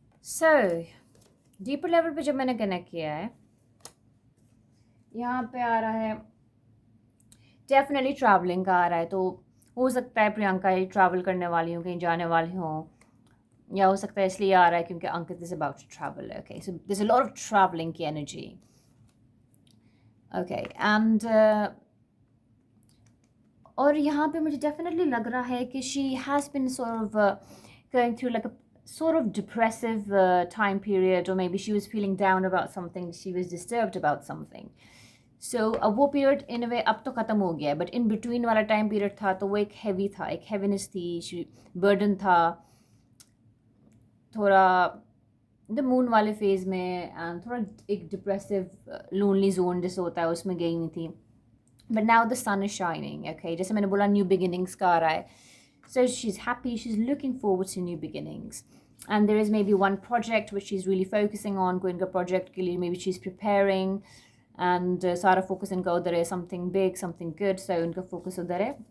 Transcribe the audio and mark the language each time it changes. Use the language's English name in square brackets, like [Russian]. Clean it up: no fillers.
[Hindi] So deeper level पे जब मैंने कनेक्ट किया है, यहाँ पे आ रहा है डेफिनेटली ट्रैवलिंग का आ रहा है. तो हो सकता है प्रियंका ही ट्रैवल करने वाली हूँ, कहीं जाने वाली हूँ, या हो सकता है इसलिए आ रहा है क्योंकि अंकित is about to travel. [English] Okay, so there is a lot of travelling की energy. Okay, and [Hindi] और यहाँ पे मुझे डेफिनेटली लग रहा है कि [English] She has been sort of going through like a sort of depressive time period, or maybe she was feeling down about something, she was disturbed about something. [Hindi] So अब वो पीरियड इन वे अब तो ख़त्म हो गया है, बट इन बिटवीन वाला time period था तो वो एक हैवी था, एक हैवीनेस थी, बर्डन था थोड़ा द मून वाले फेज़ में, एंड थोड़ा एक डिप्रेसिव लोनली जोन जैसे होता है उसमें गई हुई थी. [English] but now the sun is shining, [Hindi] okay, जैसे मैंने बोला न्यू बिगिनिंग्स का आ रहा है. [English] So she's happy, she's looking forward to new beginnings. And there is maybe one project which she's really focusing on, going a project [Hindi] ke liye, [English] maybe she's preparing, and [Hindi] सारा focus इनका उधर है, [English] something big, something good, so [Hindi] इनका focus उधर है.